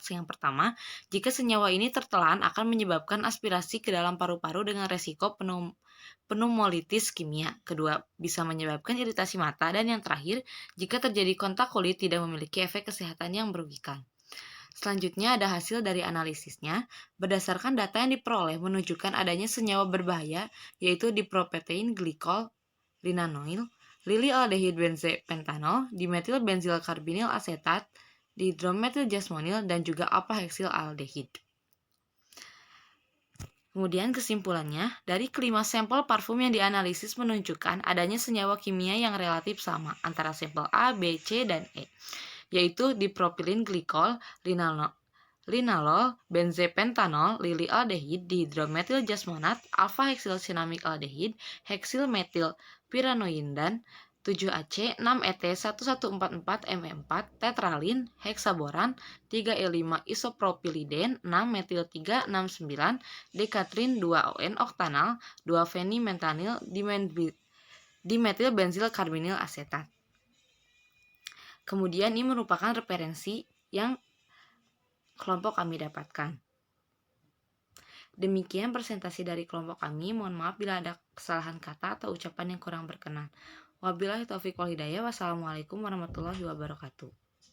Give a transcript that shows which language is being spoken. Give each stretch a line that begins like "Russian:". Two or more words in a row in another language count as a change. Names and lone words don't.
Indonesian: Yang pertama, jika senyawa ini tertelan akan menyebabkan aspirasi ke dalam paru-paru dengan resiko pneumolitis kimia. Kedua, bisa menyebabkan iritasi mata, dan yang terakhir, jika terjadi kontak kulit tidak memiliki efek kesehatan yang merugikan. Selanjutnya ada hasil dari analisisnya. Berdasarkan data yang diperoleh menunjukkan adanya senyawa berbahaya yaitu dipropetein glikol, linanoil, lilialdehid benzepentanol, dimetil benzil karbinil asetat, dihidrometil-jasmonil, dan juga alpha-heksil-aldehid. Kemudian kesimpulannya, dari kelima sampel parfum yang dianalisis menunjukkan adanya senyawa kimia yang relatif sama antara sampel A, B, C, dan E, yaitu dipropilin glikol, linalol, benzepentanol, lilialdehid, dihidrometil-jasmonat, alpha-heksilsinamik aldehid, heksil-metil piranoidan, 7AC, 6ET, 1144M4, tetralin, heksaboran, 3E5 isopropiliden, 6-metil-369, dekatrin, 2-ON oktanal, 2-fenimentanil, dimetil benzil karbinil asetat. Kemudian ini merupakan referensi yang kelompok kami dapatkan. Demikian presentasi dari kelompok kami. Mohon maaf bila ada kesalahan kata atau ucapan yang kurang berkenan.
Arabic: وبالله التوفيق والهداية. والسلام عليكم ورحمة الله وبركاته.